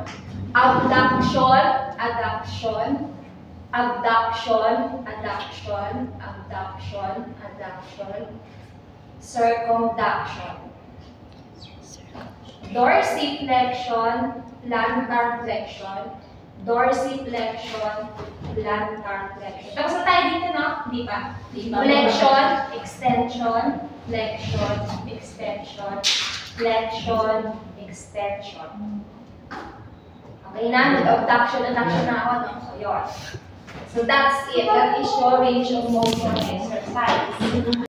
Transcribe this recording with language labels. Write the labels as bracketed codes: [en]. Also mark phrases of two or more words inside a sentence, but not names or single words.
[en] Abduction, adduction, abduction, adduction, abduction, adduction. Circumduction. Dorsiflexion, plantar flexion, dorsiflexion, plantar flexion. [tl] Tapos na tayo dito, no? Di ba? [en] Flexion, extension, flexion, extension, flexion, extension. [tl] Okay na? Nag- [en] abduction, adduction [tl] na ako, no? So, yun. [en] So, that's it. That is your range of motion exercise.